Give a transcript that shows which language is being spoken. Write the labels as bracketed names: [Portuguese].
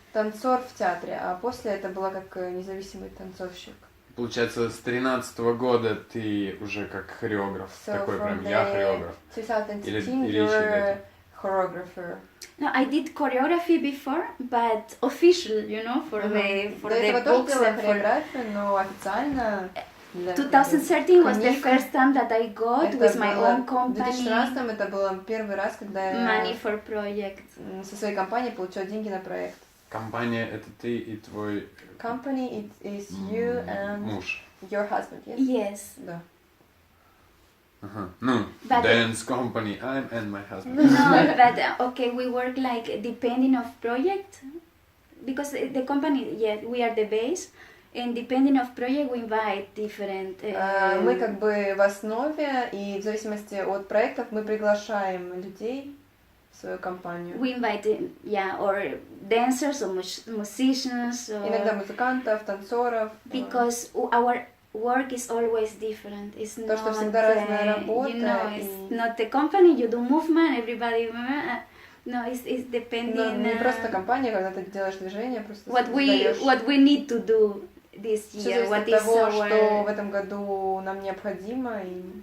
[Russian] Танцор в театре, а после это была как независимый танцовщик. Получается, с 13-го года ты уже как хореограф, такой прям я хореограф. [English] 2013 choreographer. No, I did choreography before, but official, you know, for the books and for. [Russian] Но официально. [English] 2013 was the first time that I got with my own company. [Russian] В 2013 это был первый раз, когда я [English] money for project. [Russian] Со своей компанией получила деньги на проект. Компания это ты и твой. [English] Company it is you and [Russian] муж. [English] Your husband, yes? Yes. [Russian] Да. [English] No, dance company, I'm and my husband. No, but okay, we work like depending of project, because the company, we are the base, and depending of project, we invite different. [Russian] Мы как бы в основе, и в зависимости от проектов мы приглашаем людей в свою компанию. [English] We invite, or dancers, or musicians. Or [Russian] иногда музыкантов, танцоров. [English] Because our work is always different. It's not, [Russian] что всегда разная работа. [English] You know, it's not the company. You do movement, everybody. No, it's depending. [Russian] Не просто компания, когда ты делаешь движение, просто [English] what we need to do this year. What is [Russian] того, [English] our [Russian] что в этом году нам необходимо и